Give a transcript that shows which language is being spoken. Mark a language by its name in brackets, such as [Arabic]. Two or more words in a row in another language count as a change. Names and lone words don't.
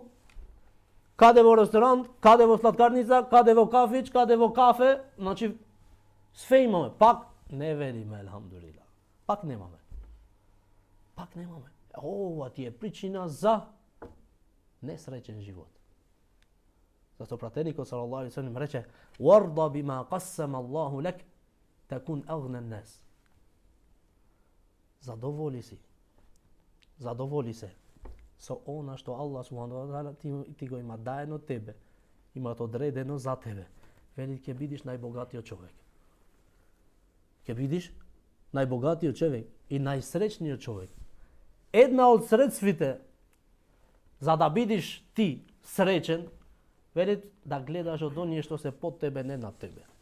[Macedonian] Каде во ресторант, каде во сладкарница, каде во кафич, каде во кафе, значи све имаме, пак не вериме елхамдулилlah. Пак немаме. Ова ти е причина за несреќен живот. Зато пратеникот [Arabic] صلى الله عليه وسلم [Macedonian] рече: [Arabic] "وارض بما قسم الله لك تكن أغنى الناس." [Macedonian] Задоволи се со она што Аллах [Arabic] سبحانه تعالى [Macedonian] ти го има даено тебе, има одредено за тебе. Вели ќе бидиш најбогатиот човек. Ќе бидиш најбогатиот човек и најсреќниот човек. Една од средствите за да бидиш ти среќен, вели да гледаш од оние што се под тебе, не над тебе.